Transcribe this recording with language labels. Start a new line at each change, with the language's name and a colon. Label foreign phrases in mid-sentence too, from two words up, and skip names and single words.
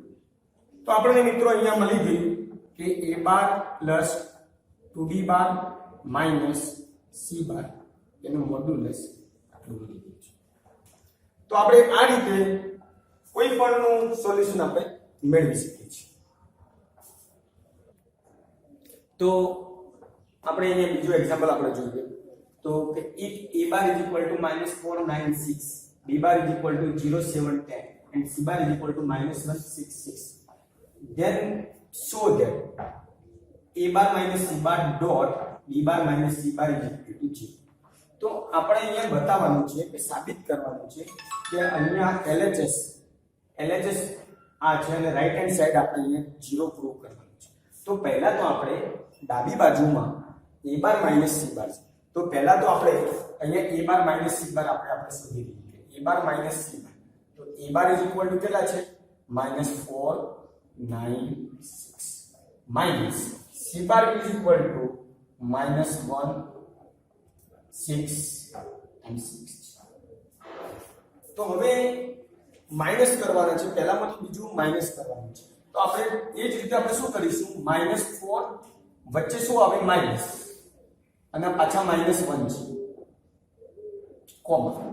Gujarati: તો આપણને મિત્રો અહીંયા મળી ગયું કે
English: a bar plus 2b bar minus c bar
Gujarati: એનું મોડ્યુલસ આટલું મળી ગયું છે. તો આપણે આ રીતે કોઈ પણ નું સોલ્યુશન આપણે મેળવી શકીએ છીએ. તો આપણે અહીંયા બીજો એક્ઝામ્પલ આપણે જોઈએ તો કે
English: if a bar is equal to -496, b bar is equal to 0710 and c bar is equal to -166, then show that a bar minus c bar dot b bar minus c bar is equal to 0.
Gujarati: તો આપણે અહીંયા બતાવવાનું છે કે સાબિત કરવાનું છે કે અહીંયા LHS આ છે અને
English: right hand side
Gujarati: આપણે અહીંયા 0 પ્રૂવ કરવાનું છે. તો પહેલા તો આપણે ડાબી બાજુમાં
English: a bar minus c bar
Gujarati: છે. તો પહેલા તો આપણે અહીંયા
English: a bar minus c bar
Gujarati: આપણે શોધી લઈએ.
English: a bar minus c bar તો a bar is equal to
Gujarati: કેટલા છે?
English: -496 minus c bar is equal to -1 6 and 6.
Gujarati: તો હવે માઈનસ કરવાના છે, પહેલામાંથી બીજું માઈનસ કરવાનું છે. તો આપણે એ જ રીતે આપણે શું કરીશું? -4 વચ્ચે શું આવે? માઈનસ અને પાછા -1 છે કોમા.